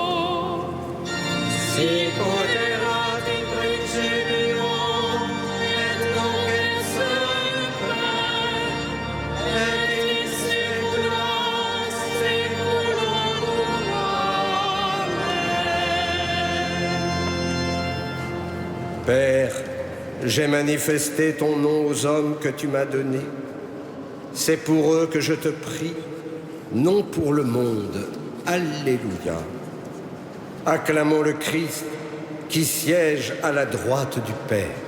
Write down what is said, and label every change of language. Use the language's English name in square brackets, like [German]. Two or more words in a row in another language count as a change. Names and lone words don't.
[Latin] Sicut erat in principio, et nunc et semper, et in saecula saeculorum. Amen. [French] Père, j'ai manifesté ton nom aux hommes que tu m'as donnés. C'est pour eux que je te prie, non pour le monde. Alléluia. Acclamons le Christ qui siège à la droite du Père.